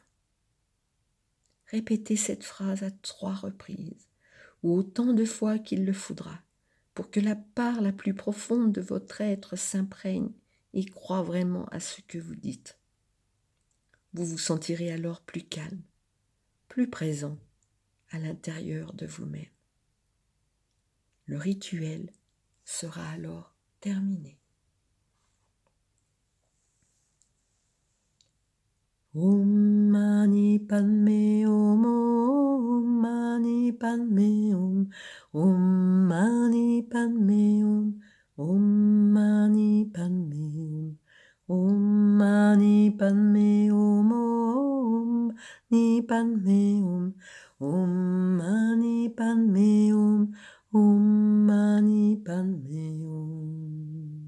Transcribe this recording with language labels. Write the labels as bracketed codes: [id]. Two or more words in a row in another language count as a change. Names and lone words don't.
[fr] Répétez cette phrase à 3 reprises, ou autant de fois qu'il le faudra, pour que la part la plus profonde de votre être s'imprègne et croie vraiment à ce que vous dites. Vous vous sentirez alors plus calme, plus présent à l'intérieur de vous-même. Le rituel sera alors terminé. [sa] ॐ मणि पद्मे हूँ, ॐ मणि पद्मे हूँ, ॐ मणि पद्मे हूँ, ॐ मणि पद्मे हूँ, ॐ मणि पद्मे हूँ, ॐ मणि पद्मे हूँ, ॐ मणि पद्मे हूँ, ॐ मणि पद्मे हूँ.